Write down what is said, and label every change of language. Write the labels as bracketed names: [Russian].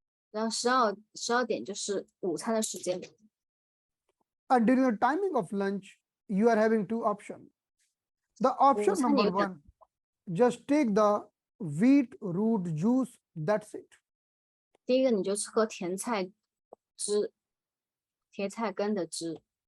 [Chinese] 然后12点就是午餐的时间。 [English] And during the timing of lunch, you are having 2 options. The option number 1, just take the wheat root juice. That's it. [Chinese] 第一个你就喝甜菜汁，甜菜根的汁。